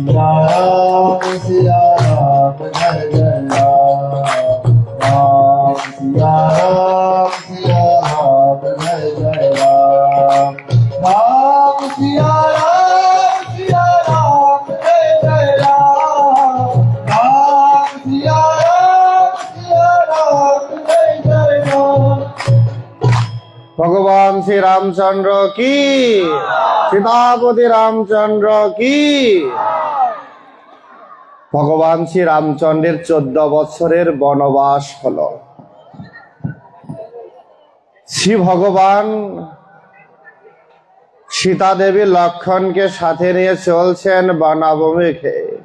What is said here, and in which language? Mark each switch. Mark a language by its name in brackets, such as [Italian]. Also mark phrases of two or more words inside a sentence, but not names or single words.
[Hindi] सिया राम जय जय राम सिया राम जय जय राम राम सिया राम जय जय राम राम सिया राम जय जय राम। [Bangla] ভগবান শ্রী রামচন্দ্র কি, সীতাপতি রামচন্দ্র কি। ভগবান শ্রী রামচন্দ্রের 14 বছরের বনবাস হলো। শ্রী ভগবান সীতা দেবী লক্ষণকে সাথে নিয়ে চলছেন বনাবমুখে।